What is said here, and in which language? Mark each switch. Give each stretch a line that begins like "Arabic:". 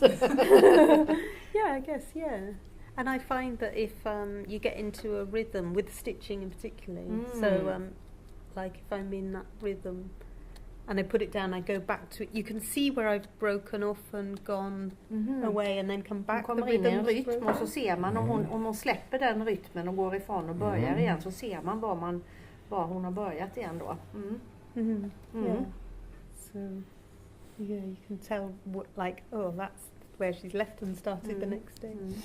English: Yeah, I guess, yeah. And I find that if you get into a rhythm, with stitching in particular, so like if I'm in that rhythm and I put it down, I go back to it, you can see where I've broken off and gone away and then come back.
Swedish: Hon kommer in i en rytm och så ser man om hon släpper den rytmen och går ifrån och börjar igen, så ser man var hon har börjat igen då.
English: Yeah. So yeah, you can tell that's where she's left and started the next day.